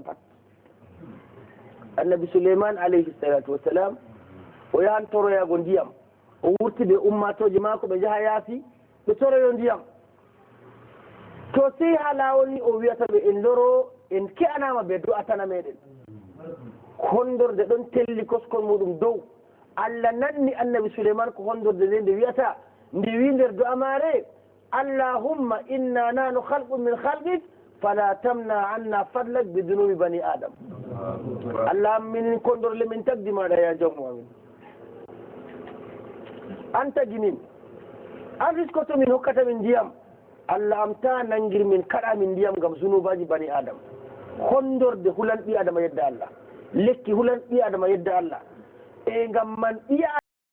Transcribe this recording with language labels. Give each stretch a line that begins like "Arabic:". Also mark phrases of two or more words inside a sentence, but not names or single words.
Fula: pat annabi Suleyman
Arabic: عليه الصلاة والسلام
Fula: o yahan toroyago ndiyam o wurti ɓe ummatoje mako ɓe jaaha yaasi ɓe toroyo ndiyam to sey ha lawol ni o wiyata ɓe en loro en ke'anama ɓe do'atana meɗen hondorde ɗon telli koskon muɗum dow Allah nanni annabi Suleyman ko hondorde nde wiyata nde wi nder do'a mare
Arabic: اللهم إنا نحن خلق من خلقك فلا تمنع عنا فضلك بذنوب بني آدم
Fula: Allah min kondorle min tagdi maɗa ya jawmu amin an tagi min an riskoto min hokkata min ndiyam Allah am ta nangir min kaɗa min ndiyam ngam zunubaji bani adam hondorde hulan ɓi adama yedda Allah lekki hulan ɓi adama yedda Allah e ngam man ɓi